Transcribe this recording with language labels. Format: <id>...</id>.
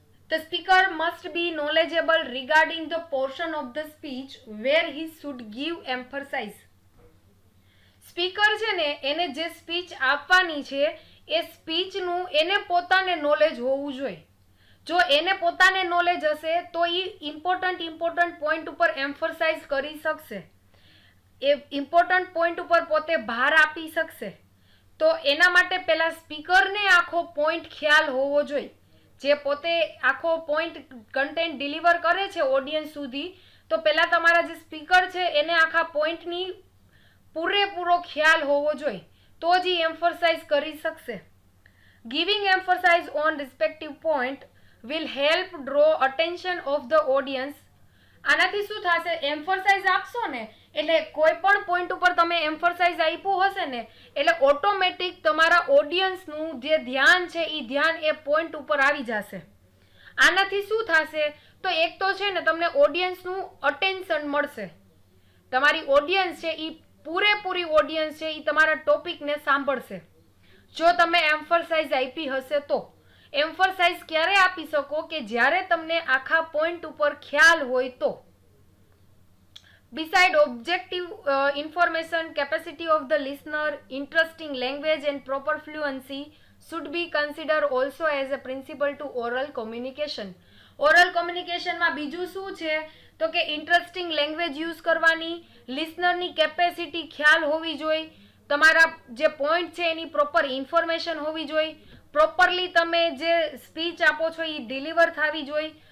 <en>The speaker must be knowledgeable regarding the portion of the speech where he should give emphasis.</en> <gu>Speaker છે ને એને જે speech આપવાની છે એ સ્પીચનું એને પોતાને નોલેજ હોવું જોઈએ. જો એને પોતાને નોલેજ હશે તો એ ઇમ્પોર્ટન્ટ પોઈન્ટ ઉપર એમ્ફરસાઇઝ કરી શકશે, એ ઇમ્પોર્ટન્ટ પોઈન્ટ ઉપર પોતે ભાર આપી શકશે. તો એના માટે પહેલાં સ્પીકરને આખો પોઈન્ટ ખ્યાલ હોવો જોઈએ. જે પોતે આખો પોઈન્ટ કન્ટેન્ટ ડિલિવર કરે છે ઓડિયન્સ સુધી, તો પહેલાં તમારા જે સ્પીકર છે એને આખા પોઈન્ટની પૂરેપૂરો ખ્યાલ હોવો જોઈએ, તો જ એ એમ્ફરસાઇઝ કરી શકશે.</gu> <en>giving emphasize on respective point will help draw attention of the audience</en> <gu>આનાથી શું થશે, એમ્ફરસાઇઝ આપશો ને એટલે કોઈ પણ પોઈન્ટ ઉપર તમે એમ્ફરસાઇઝ આપ્યું હશે ને એટલે ઓટોમેટિક તમારા ઓડિયન્સનું જે ધ્યાન છે એ ધ્યાન એ પોઈન્ટ ઉપર આવી જશે. આનાથી શું થશે, તો એક તો છે ને તમને ઓડિયન્સનું અટેન્શન મળશે. તમારી ઓડિયન્સ છે એ પૂરેપૂરી ઓડિયન્સ છે એ તમારા ટોપિકને સાંભળશે જો તમે એમ્ફરસાઇઝ આપી હશે તો. એમ્ફરસાઇઝ ક્યારે આપી શકો કે જ્યારે તમને આખા પોઈન્ટ ઉપર ખ્યાલ હોય તો.</gu> <en>Beside objective information, capacity of the listener, interesting language and proper fluency should be considered also as a principle to oral communication.</en> <gu>Oral કોમ્યુનિકેશનમાં બીજું શું છે તો કે ઇન્ટરેસ્ટિંગ લેંગ્વેજ યુઝ કરવાની, લિસનરની કેપેસિટી ખ્યાલ હોવી જોઈએ, તમારા જે પોઈન્ટ છે એની પ્રોપર ઇન્ફોર્મેશન હોવી જોઈએ, પ્રોપરલી તમે જે સ્પીચ આપો છો એ ડિલિવર થવી જોઈએ.</gu>